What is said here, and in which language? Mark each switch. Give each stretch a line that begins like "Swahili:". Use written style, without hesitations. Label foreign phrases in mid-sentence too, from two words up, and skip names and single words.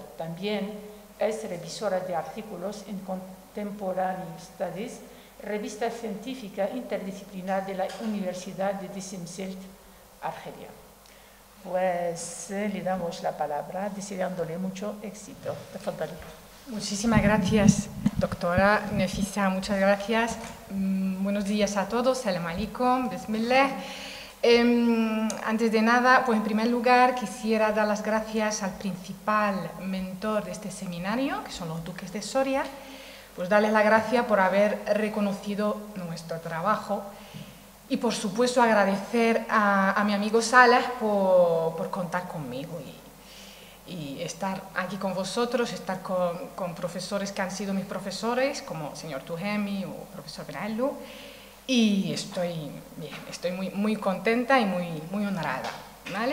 Spanish: También es revisora de artículos en Contemporary Studies, revista científica interdisciplinar de la Universidad de Desemselt, Argelia. Pues le damos la palabra, deseándole mucho éxito. Tafadhali. Muchísimas gracias, doctora Nefisa, muchas gracias. Buenos días a todos,
Arabic: سلام عليكم، بسم الله.
Spanish: Antes de nada, pues en primer lugar quisiera dar las gracias al principal mentor de este seminario, que son los duques de Soria, pues darles las gracias por haber reconocido nuestro trabajo y por supuesto agradecer a mi amigo Salah por contar conmigo y estar aquí con vosotros, estar con profesores que han sido mis profesores, como el señor Tuhemi o el profesor Benallu, y estoy muy contenta y muy honrada, ¿vale?